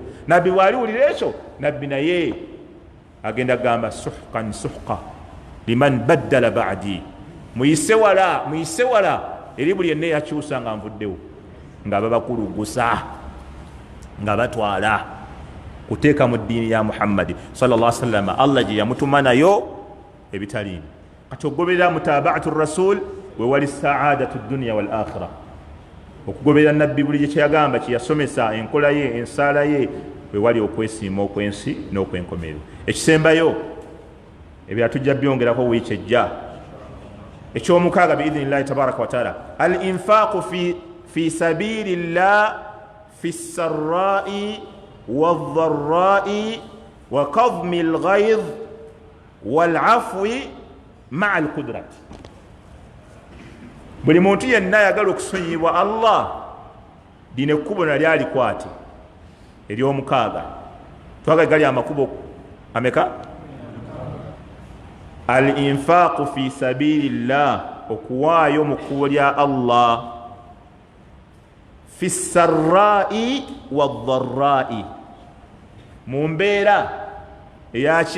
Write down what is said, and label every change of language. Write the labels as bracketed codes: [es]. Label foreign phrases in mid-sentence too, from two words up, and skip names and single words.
[lg] Nabbi bw'aliwulira ekyo, nabbi naye agenda gamba [ar] سحقا لمن بدل بعدي, [lg] muyise wala eri buli yenna yakyusa nga nvuddewo, nga babakulugusa nga batwala kuteeka mu ddiini ya Muhammadi [ar] صلى الله عليه وسلم [lg] Allah gye yamutuma nayo ebitaliimu. Kati okugoberera [ar] متابعة الرسول [lg] we wali [ar] سعادة الدنيا والآخرة, [lg] okugoberera nabbi buli gye kyeyagamba kyeyasomesa, enkola ye, ensaala ye, we wali okwesiima okwensi n'okwenkomerero. Ekisembayo ebirala tujja byongerako wiiki ejja. [ar] Ekyomukaaga بإذن الله تبارك وتعالى الإنفاق في سبيل الله في السراء والضراء وكظم الغيظ والعفو مع القدرة. [lg] Buli muntu yenna ayagala okusonyiyibwa Allah, dine ekkubo nali alikwate ery'omukaaga. Twagala gali amakubo ameka? [ar] الإنفاق في سبيل الله, [lg] okuwaayo mu kkubo lya Allah, [ar] في السراء والضراء, [lg] mu mbeera eyaki?